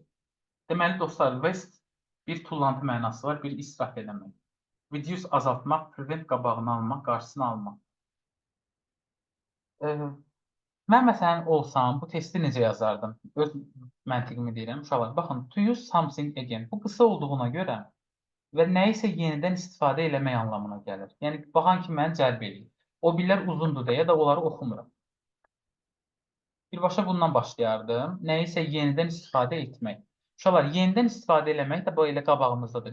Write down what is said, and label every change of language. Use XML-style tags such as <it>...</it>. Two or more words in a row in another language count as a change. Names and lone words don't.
<az>Deməli, dostlar, waste bir tullantı mənası var, bir israf eləmək. Reduce azaltmaq, prevent qabağını almaq, qarşısını almaq. Mən məsələn olsam, bu testi necə yazardım? Öz məntiqimi deyirəm. Uşaqlar, baxın,</az> <en>to use something again.</en> <az>Bu qısa olduğuna görə və nəyisə yenidən istifadə eləmək anlamına gəlir. Yəni, baxan ki, məni cəlb edir. O birlər uzundur deyə də onları oxumuram. Birbaşa bundan başlayardım. Nəyisə yenidən istifadə etmək. Uşaqlar, yenidən istifadə eləmək də bu elə qabağımızdadır.</az>